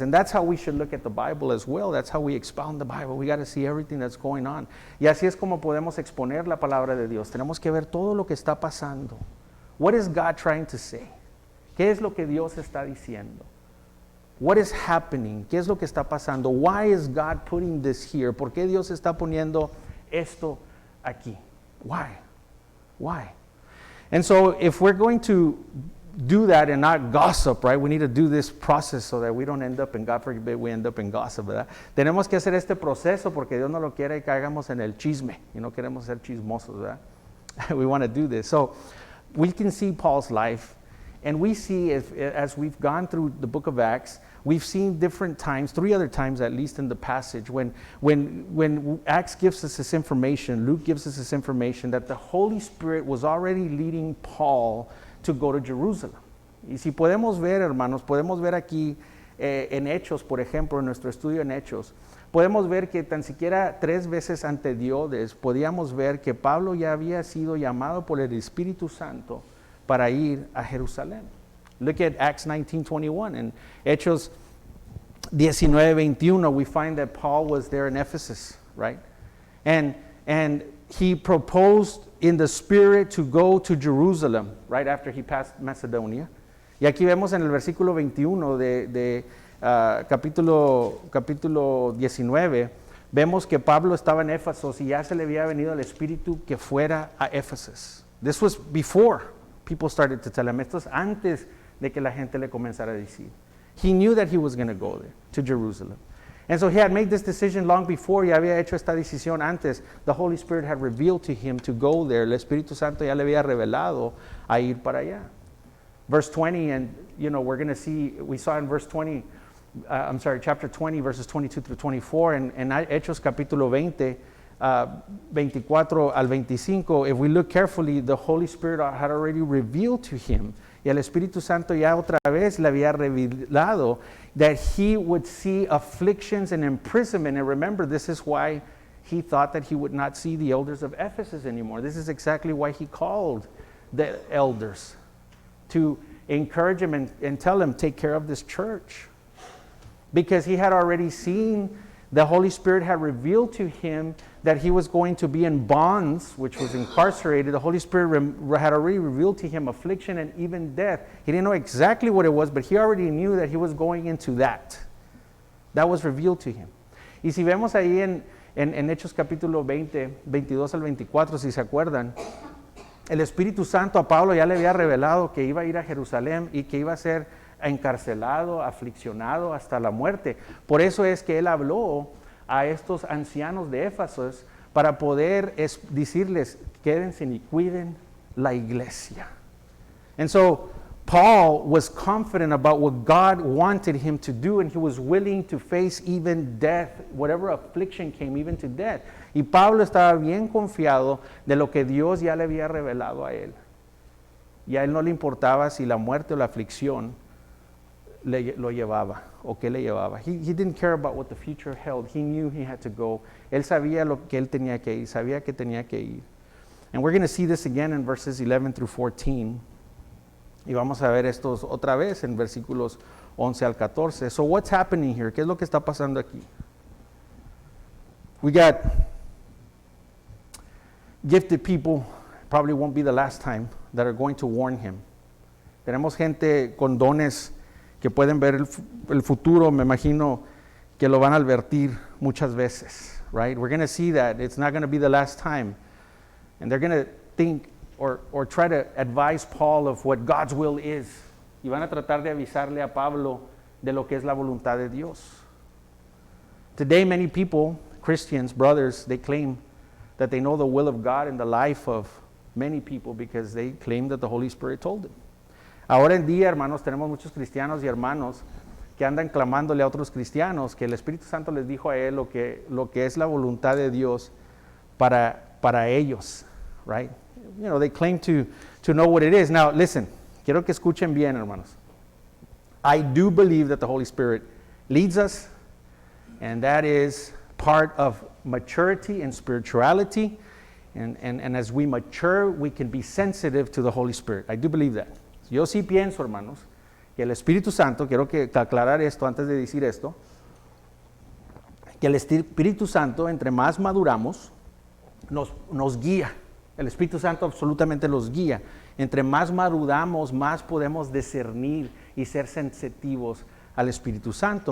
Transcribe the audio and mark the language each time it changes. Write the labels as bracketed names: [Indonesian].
[English] And that's how we should look at the Bible as well. That's how we expound the Bible. We got to see everything that's going on. [Spanish] Y así es como podemos exponer la palabra de Dios. Tenemos que ver todo lo que está pasando. [English] What is God trying to say? [Spanish] ¿Qué es lo que Dios está diciendo? [English] What is happening? [Spanish] ¿Qué es lo que está pasando? [English] Why is God putting this here? [Spanish] ¿Por qué Dios está poniendo esto aquí? [English] Why? And so if we're going to do that and not gossip, right? We need to do this process so that we don't end up in, God forbid, we end up in gossip, [Spanish] ¿verdad? Tenemos que hacer este proceso porque Dios no lo quiere y caigamos en el chisme. Y no queremos ser chismosos, ¿verdad? [English] We want to do this. So we can see Paul's life. And we see, as we've gone through the book of Acts, we've seen different times, 3 other times at least in the passage, when Acts gives us this information, Luke gives us this information, that the Holy Spirit was already leading Paul to go to Jerusalem. [Spanish] Y si podemos ver, hermanos, podemos ver aquí en Hechos, por ejemplo, en nuestro estudio en Hechos, podemos ver que tan siquiera 3 veces anteriores podíamos ver que Pablo ya había sido llamado por el Espíritu Santo para ir a Jerusalén. [English] Look at Acts 19:21. [Spanish] En Hechos [English] 19:21, we find that Paul was there in Ephesus, right? And he proposed in the Spirit to go to Jerusalem right after he passed Macedonia. [Spanish] Y aquí vemos en el versículo 21 de capítulo 19, vemos que Pablo estaba en Éfeso y ya se le había venido el Espíritu que fuera a Éfeso. [English] This was before people started to tell him. [Spanish] Esto es antes de que la gente le comenzara a decir. [English] He knew that he was going to go there, to Jerusalem. And so he had made this decision long before. [Spanish] Ya había hecho esta decisión antes. [English] The Holy Spirit had revealed to him to go there. [Spanish] El Espíritu Santo ya le había revelado a ir para allá. [English] Verse 20, and we're going to see, we saw in verse 20, chapter 20, verses 22 through 24, and [Spanish] Hechos capítulo 20, 24 al 25, [English] if we look carefully, the Holy Spirit had already revealed to him, [Spanish] y el Espíritu Santo ya otra vez le había revelado [English] that he would see afflictions and imprisonment. And remember, this is why he thought that he would not see the elders of Ephesus anymore. This is exactly why he called the elders, to encourage him and tell him, take care of this church. Because he had already seen, the Holy Spirit had revealed to him that he was going to be in bonds, which was incarcerated. The Holy Spirit had already revealed to him affliction and even death. He didn't know exactly what it was, but he already knew that he was going into that. That was revealed to him. [Spanish] Y si vemos ahí en Hechos capítulo 20, 22 al 24, si se acuerdan, el Espíritu Santo a Pablo ya le había revelado que iba a ir a Jerusalén y que iba a ser encarcelado, afliccionado hasta la muerte. Por eso es que él habló a estos ancianos de Éfeso para poder decirles, quédense y cuiden la iglesia. [English] And so Paul was confident about what God wanted him to do, and he was willing to face even death, whatever affliction came, even to death. [Spanish] Y Pablo estaba bien confiado de lo que Dios ya le había revelado a él. Y a él no le importaba si la muerte o la aflicción lo llevaba o qué le llevaba. [English] He didn't care about what the future held. He knew he had to go. [Spanish] Él sabía lo que él tenía que ir, sabía que tenía que ir. [English] And we're going to see this again in verses 11 through 14. [Spanish] Y vamos a ver estos otra vez en versículos 11 al 14. [English] So what's happening here? [Spanish] ¿Qué es lo que está pasando aquí? [English] We got gifted people, probably won't be the last time, that are going to warn him. [Spanish] Tenemos gente con dones que pueden ver el futuro, me imagino que lo van a advertir muchas veces, [English] right? We're going to see that it's not going to be the last time. And they're going to think or try to advise Paul of what God's will is. [Spanish] Y van a tratar de avisarle a Pablo de lo que es la voluntad de Dios. [English] Today, many people, Christians, brothers, they claim that they know the will of God in the life of many people because they claim that the Holy Spirit told them. [Spanish] Ahora en día, hermanos, tenemos muchos cristianos y hermanos que andan clamándole a otros cristianos que el Espíritu Santo les dijo a él lo que es la voluntad de Dios para ellos, [English] right? They claim to know what it is. Now, listen, [Spanish] quiero que escuchen bien, hermanos. [English] I do believe that the Holy Spirit leads us, and that is part of maturity and spirituality. And as we mature, we can be sensitive to the Holy Spirit. I do believe that. [Spanish] Yo sí pienso, hermanos, que el Espíritu Santo, quiero que aclarar esto antes de decir esto, que el Espíritu Santo, entre más maduramos, nos guía. El Espíritu Santo absolutamente los guía. Entre más maduramos, más podemos discernir y ser sensitivos al Espíritu Santo.